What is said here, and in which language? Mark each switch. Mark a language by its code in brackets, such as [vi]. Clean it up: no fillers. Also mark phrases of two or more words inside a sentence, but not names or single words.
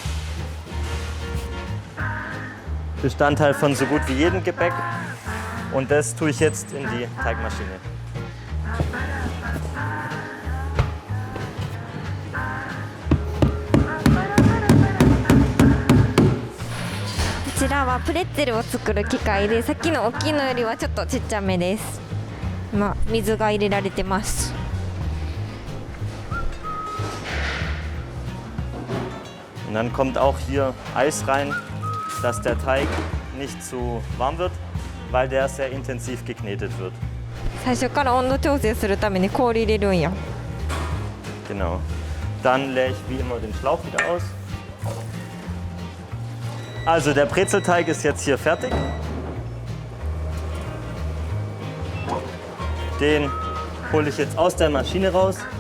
[de] Bestandteil von so gut wie jedem Gebäck. Und das tue ich jetzt in die Teigmaschine. Das ist ein [ja] Pretzel を作る機械で、さっきの大きいのよりはちょっとちっちゃめです。今、水が入れられてます。 [de] Und dann kommt auch hier Eis rein, dass der Teig nicht zu warm wird, weil der sehr intensiv geknetet wird. [ja] 最初から温度調整するために氷入れるんや。 [de] Genau. Dann leere ich wie immer den Schlauch wieder aus. Also der Brezelteig ist jetzt hier fertig. Den hole ich jetzt aus der Maschine raus.